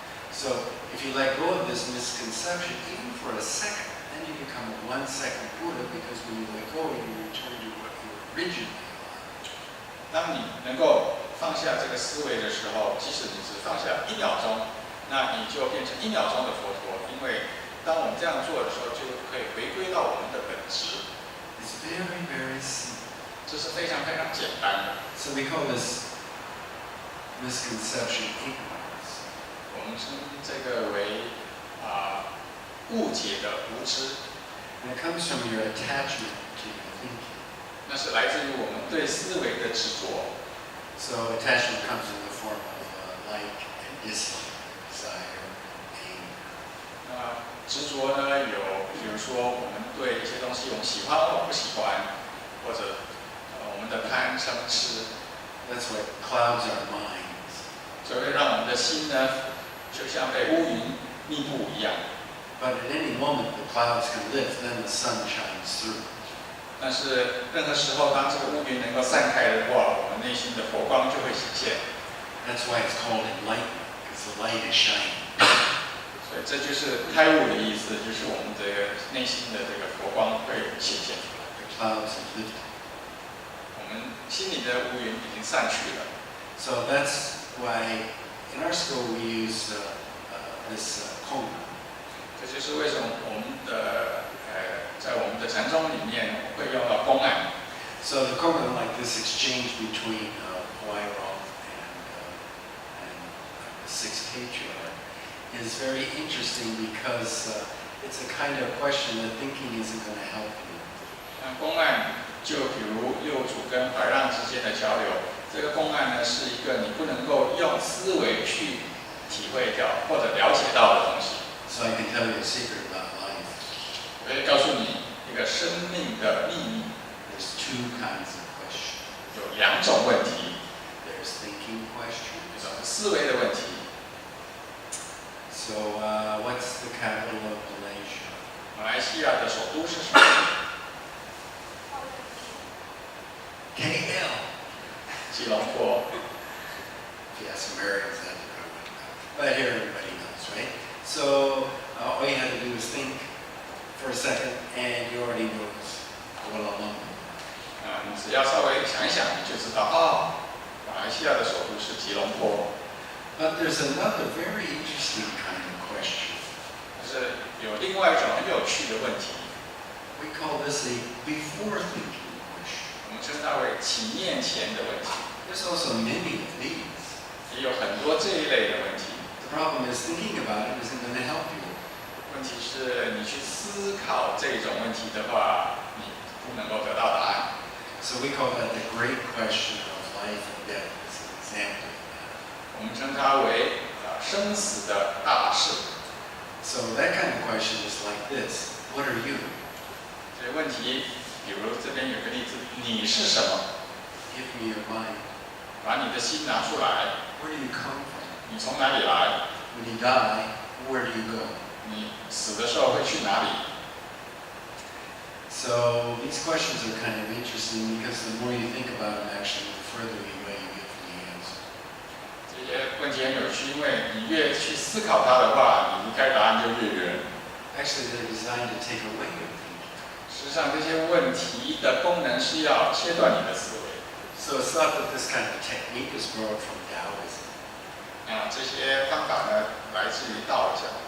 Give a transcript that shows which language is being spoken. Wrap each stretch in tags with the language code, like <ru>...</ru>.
<en>So if you let go of this misconception, even for a second, then you become a 1-second Buddha, because when you let go, you return to what you originally are.</en> <zh>当你能够放下这个思维的时候，即使你只放下1秒钟，那你就变成1秒钟的佛陀。因为当我们这样做的时候，就可以回归到我们的本质。</zh> <en>It's very, very simple.</en> <zh>这是非常非常简单的。</zh> <en>So we call this misconception ignorance.</en> <zh>我们称这个为误解的无知，</zh> <en>And it comes from your attachment to your thinking.</en> <zh>那是来自于我们对思维的执着。</zh> <en>So attachment comes in the form of like and dislike, desire, anger.</en> <zh>执着呢，有比如说我们对一些东西我们喜欢或不喜欢，或者我们的贪嗔痴。</zh> <en>That's what clouds our minds.</en> <zh>所以会让我们的心呢，就像被乌云密布一样。</zh> <en>But at any moment the clouds can lift, then the sun shines through.</en> <zh>但是任何时候，当这个乌云能够散开的话，我们内心的佛光就会显现。</zh> <en>That's why it's called enlightenment, because the light is shining.</en> <zh>所以这就是开悟的意思，就是我们这个内心的这个佛光会显现出来。</zh> <en>The clouds have lifted.</en> <zh>我们心里的乌云已经散去了。</zh> <en>So that's why in our school we use this Kong.</en> <zh>这就是为什么我们的在我们的禅宗里面会用到公案。</zh> <en>So the Kong, like this exchange between Huairong and the sixth patriarch, is very interesting because it's a kind of question that thinking isn't going to help you.</en> <zh>公案就比如六祖跟怀让之间的交流，这个公案呢是一个你不能够用思维去体会掉或者了解到的东西。</zh> <en>So I can tell you a secret about life.</en> <zh>我可以告诉你一个生命的秘密。</zh> <en>There's two kinds of questions.</en> <zh>有两种问题。</zh> <en>There's thinking</en> <zh>一</zh> <en>questions.</en> <zh>种是思维的问题。</zh> <en>So what's the capital of Malaysia?</en> <zh>马来西亚的首都是什么？</zh> <en>KL.</en> <zh>吉隆坡。</zh> <en>If you ask Americans, that they probably wouldn't know. But here everybody knows, right? So all you have to do is think for a second, and you already know this.</en> <zh>你只要稍微想一想，你就知道哦，马来西亚的首都是吉隆坡。</zh> <en>But there's another very interesting kind of question.</en> <zh>但是有另外一种很有趣的问题。</zh> <en>We call this a before thinking question.</en> <zh>我们称它为起念前的问题。</zh> <en>There's also many of these.</en> <zh>也有很多这一类的问题。</zh> <en>The problem is thinking about it isn't going to help you.</en> <zh>问题是你去思考这种问题的话，你不能够得到答案。</zh> <en>So we call that the great question of life and death. It's an example of that.</en> <zh>我们称它为生死的大事。</zh> <en>So that kind of question is like this. What are you?</en> <zh>这个问题，比如这边有个例子，你是什么？</zh> <en>Give me your mind.</en> <zh>把你的心拿出来。</zh> <en>Where do you come from?</en> <zh>你从哪里来？</zh> <en>When you die, where do you go?</en> <zh>你死的时候会去哪里？</zh> <en>So these questions are kind of interesting because the more you think about them, actually, the further away you get from the answer.</en> <zh>这些问题很有趣，因为你越去思考它的话，你离开答案就越远。</zh> <en>Actually, they're designed to take away your thinking.</en> <zh>实际上，这些问题的功能是要切断你的思维。</zh> <en>So it's not that this kind of technique is borrowed from Taoism.</en> <zh>这些方法呢，来自于道教。</zh>